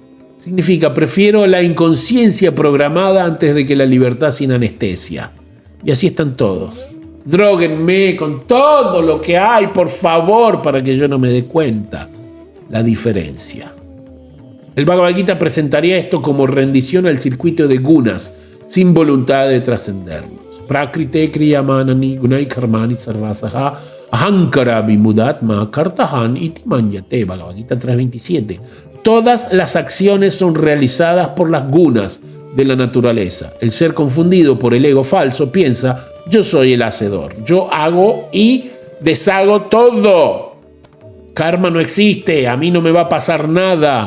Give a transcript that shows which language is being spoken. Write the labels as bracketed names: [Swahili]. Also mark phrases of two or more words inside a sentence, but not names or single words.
[Spanish] Significa, prefiero la inconsciencia programada antes de que la libertad sin anestesia. Y así están todos. Dróguenme con todo lo que hay, por favor, para que yo no me dé cuenta la diferencia. El Bhagavad Gita presentaría esto como rendición al circuito de gunas, sin voluntad de trascenderlos. [Sanskrit] Prakrite kriyamanani gunai karmani sarvasaha ahankara vimudatma kartahan iti manyate. [Spanish] Bhagavad Gita 3.27. Todas las acciones son realizadas por las gunas de la naturaleza. El ser confundido por el ego falso piensa, yo soy el hacedor, yo hago y deshago todo. Karma no existe, a mí no me va a pasar nada.